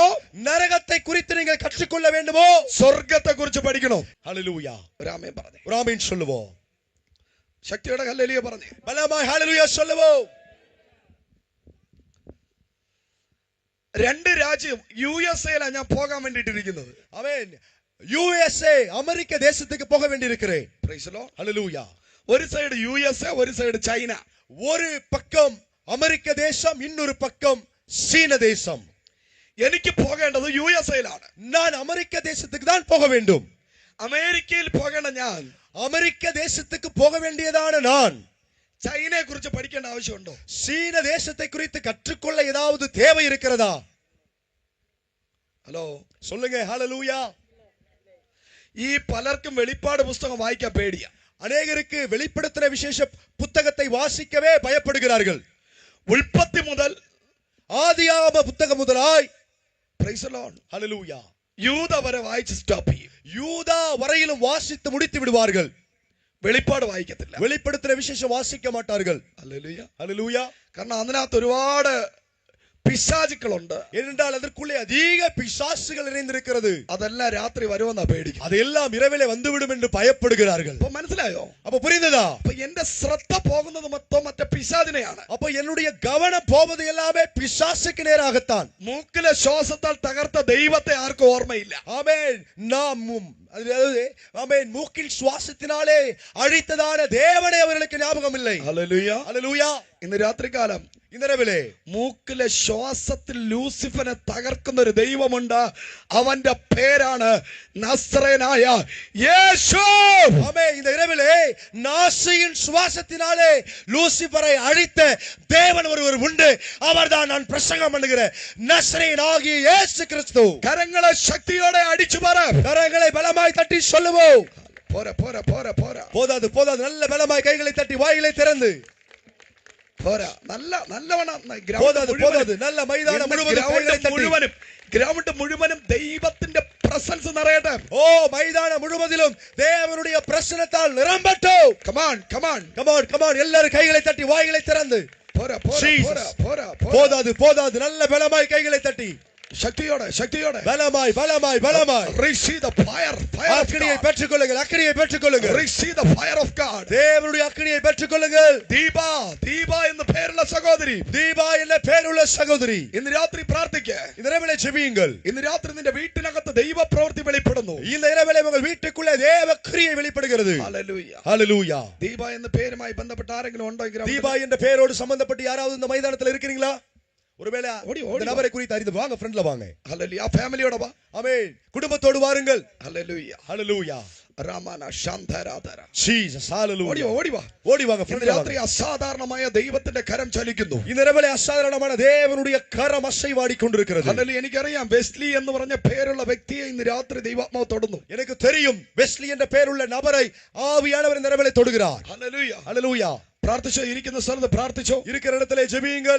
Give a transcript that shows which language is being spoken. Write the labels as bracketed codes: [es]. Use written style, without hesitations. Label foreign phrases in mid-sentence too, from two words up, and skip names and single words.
[ta] நரகத்தை குறித்து நீங்கள் கற்றுக்கொள்ள வேண்டுமோ, [ml] സ്വർഗത്തെ കുറിച്ച് പഠിക്കണോ? [ta] ஹalleluya. [ml] ഒരാമേൻ പറഞ്ഞു, [ta] ஒரு ஆமென் சொல்லுவோம். [ml] ശക്തിയുടെ ഹല്ലേലൂയ പറഞ്ഞു. [ta] பலமாய் ஹalleluya சொல்லுவோம். [ml] രണ്ട് രാജ്യം USA ഞാൻ പോകാൻ വേണ്ടിയിട്ടിരിക്കുന്നത്. [ta] ஆமென். USA அமெரிக்க தேசத்துக்கு போக வேண்டியிருக்கிறேன். [en] Praise the Lord. [ta] ஹalleluya. [ml] ഒരു സൈഡ് USA, ഒരു സൈഡ് ചൈന. [ta] ஒரு பக்கம் அமெரிக்க தேசம், இன்னொரு பக்கம் சீன தேசம். [ml] എനിക്ക് പോകേണ്ടത് USA-ലാണ്. [ta] நான் அமெரிக்க தேசத்துக்கு தான் போக வேண்டும். [ml] അമേരിക്കയിൽ പോകേണ്ട ഞാൻ [ta] அமெரிக்க தேசத்துக்கு போக வேண்டியதான நான் [ml] ചൈനയെ കുറിച്ച് പഠിക്കേണ്ട ആവശ്യമുണ്ടോ? [ta] சீன தேசத்தை குறித்து கற்றுக்கொள்ள ஏதாவது தேவை இருக்கிறதா? [ml] ഹലോ [ta] சொல்லுங்க. ஹalleluya. [ml] ഈ പലർക്കും വെളിപ്പാട് പുസ്തകം വായിക്കാൻ പേടിയാ. [ta] அநேகருக்கு வெளிப்படுத்துற விசேஷ புத்தகத்தை வாசிக்கவே பயப்படுகிறார்கள். [ml] ഉൽപ്പത്തി മുതൽ [ta] ஆதியாகம புத்தகம் முதலாய் [en] Praise the Lord. [ta] ஹalleluya [ml] യൂദ വരെ വായിച്ച് സ്റ്റോപ്പ് ചെയ്യും. [ta] யூதா வரையிலும் வாசித்து முடித்து விடுவார்கள். [ml] വെളിപ്പാട് വായിക്കത്തില്ല. [ta] வெளிப்படுத்துற விசேஷம் வாசிக்க மாட்டார்கள். [ml] ഹല്ലേലൂയ. [ta] ஹalleluya. [ml] കാരണം അതിനകത്ത് ഒരുപാട് പിശാചുക്കളുണ്ട്. [ta] ஏனென்றால் அதற்குள்ளே அதிக பிசாசுகள் நிறைந்திருக்கிறது. [ml] അതെല്ലാം രാത്രി വരുമെന്നാ പേടിക്കും. [ta] அதெல்லாம் இரவிலே வந்துவிடும் என்று பயப்படுகிறார்கள். [ml] അപ്പൊ മനസ്സിലായോ? [ta] அப்ப புரிந்ததா? [ml] അപ്പൊ എന്റെ ശ്രദ്ധ പോകുന്നത് മൊത്തം മറ്റേ പിശാചിനെയാണ്. [ta] அப்ப என்னுடைய கவனம் போவது எல்லாமே பிசாசுக்கு நேராகத்தான். [ml] മൂക്കിലെ ശ്വാസത്താൽ തകർത്ത ദൈവത്തെ ആർക്കും ഓർമ്മയില്ല. [ta] ஆமென். நாம் அதாவது ஆமென் மூக்கில் சுவாசத்தினாலே அழித்ததான தேவனை அவர்களுக்கு ஞாபகம் இல்லை. [ml] ഹല്ലേലൂയ. [ta] ஹalleluya. [ml] ഇന്ന് രാത്രികാലം [ta] இந்த இரவிலே [ml] മൂക്കിലെ ശ്വാസത്തിൽ ലൂസിഫനെ തകർക്കുന്ന ഒരു ദൈവമുണ്ട്. അവന്റെ പേരാണ് നസ്രേനായ യേശു. [ta] ஆமென். இந்த இரவிலே நாசியின் சுவாசத்தினாலே லூசிபரை அழித்த தேவன் ஒருவர் உண்டு. அவர்தான் நான் பிரசங்கம் பண்ணுகிற நஸ்ரேனாகிய இயேசு கிறிஸ்து. [ml] കരങ്ങളെ ശക്തിയോടെ അടിച്ചു പറ. [ta] கரங்களை பலமாய் தட்டி சொல்லுவோம். போற போற போற போற போதாது போதாது, நல்ல பலமாய் கைகளை தட்டி வாய்களை திறந்து போற நல்ல நல்லவனா போதாது போதாது, நல்ல மைதானம் முழுவதும் கைகளை தட்டி [ml] മുഴുവനും ഗ്രൗണ്ട് മുഴുവനും ദൈവത്തിന്റെ പ്രസൻസ് നിറയട്ടെ. [ta] ஓ மைதானம் முழுவதிலும் தேவனுடைய பிரசன்னத்தால் நிரம்பட்டும். [en] come on come on come on come on, [ta] எல்லாரும் கைகளை தட்டி வாய்களை திறந்து [ml] പോര പോര പോര പോര [ta] போதாது போதாது, நல்ல பலமாய் கைகளை தட்டி [ml] ശക്തിയോടെ ശക്തിയോടെ [ta] பலமாய் பலமாய் பலமாய் [en] receive the fire fire of [ta] அக்கினியை [en] God. [ta] பெற்றுக்கொள்ளுங்கள், அக்கினியை பெற்றுக்கொள்ளுங்கள். [en] receive the fire of God. [ta] தேவனுடைய அக்கினியை பெற்றுக்கொள்ளுங்கள். [ml] ദീപ ദീപ എന്ന് പേരുള്ള സഹോദരി, [ta] தீபா என்ற பேருள்ள சகோதரி, [ml] ഇന്ന് രാത്രി പ്രാർത്ഥിക്ക. [ta] இந்த இரவிலே ஜெபியுங்கள். [ml] ഇന്ന് രാത്രി നിന്റെ വീട്ടിനകത്ത് ദൈവ പ്രവൃത്തി വെളിപ്പെടുന്നു. [ta] இந்த இரவிலே உங்கள் வீட்டுக்குள்ளே தேவ கிரியை வெளிப்படுகிறது. [ml] ഹല്ലേലൂയ. [ta] ஹalleluya. [ml] ദീപ എന്ന പേരുമായി ബന്ധപ്പെട്ട ആരെങ്കിലും ഉണ്ടോ? [ta] தீபா என்ற பெயரோடு சம்பந்தப்பட்டு யாராவது இந்த மைதானத்தில் இருக்கிறீங்களா? ஒருவேளை ஓடி, இந்த நபரை குறித்து அறிந்து வாங்க, ஃப்ரண்ட்ல வாங்க. [ml] ഹല്ലേലൂയ. ആ ഫാമിലിയോടെ വാ. [ta] ஆமென். குடும்பத்தோடு வாருங்கள். [ml] ഹല്ലേലൂയ. [ta] ஹalleluya. രാമന ശാന്തരാധര. ஜீசஸ் ஹalleluya. [ml] ഓടി വാ. [ta] ஓடி வாங்க, [ml] ഇന്ന് [ta] ஃப்ரண்ட்ல [ml] രാത്രി [ta] வாங்க. [ml] അസാധാരണമായ ദൈവത്തിന്റെ കരം ചലിക്കുന്നു. [ta] இந்த இரவிலே அசாதாரணமான தேவனுடைய கரம் அசைவாடி கொண்டிருக்கிறது. [ml] ഹല്ലേലൂയ. എനിക്കറിയാം വെസ്ലി എന്ന് പറഞ്ഞ പേരുള്ള വ്യക്തിയെ ഇന്ന് രാത്രി ദൈവാത്മാവ് തൊടുന്നു. [ta] எனக்கு தெரியும், வெஸ்லி என்ற பெயருள்ள நபரை ஆவியானவர் இந்த இரவிலே தொடுகிறார். [ml] ഹല്ലേലൂയ. [ta] ஹalleluya. [ml] പ്രാർത്ഥിച്ചോ? ഇരിക്കുന്ന സ്ഥലത്ത് പ്രാർത്ഥിച്ചോ? [ta] இருக்கிற இடத்திலே ஜெபியுங்கள்.